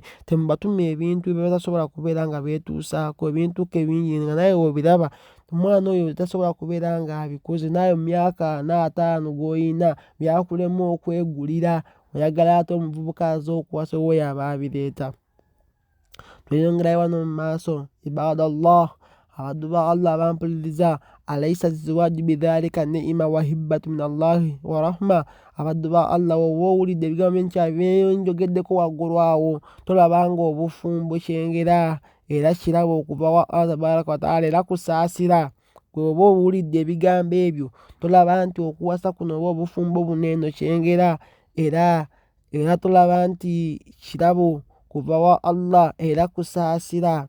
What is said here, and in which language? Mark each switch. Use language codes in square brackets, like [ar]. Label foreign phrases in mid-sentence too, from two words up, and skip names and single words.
[lg] Temubatuma ebintu bye batasobola kubeera nga beetuusaako, ebintu bingi nga nawe w'obiraba omwana oyo tasobola kubeera nga abikoze, naye mu myaka 45 g'oyina byakulema okwegulira, oyagala ate omuvubuka azze okuwasa oyo aba abireeta. Tweyongerayo wano mu maaso, ibadallah, abaddu ba Allah abampuliriza, [ar] أليس الزواج بذلك نعمة وهبة من الله ورحمة. [lg] Abaddu ba Allah oba owulidde ebigambo byenjogeddeko waggulu awo, tolabanga obufumbo kyengera era kirabo okuva wa Allah [ar] تبارك وتعالى [lg] era kusaasira. Gwe oba owulidde ebigambo ebyo tolaba nti okuwasa kuno oba obufumbo buno eno kyengera era tolaba nti kirabo kuva wa Allah era kusaasira.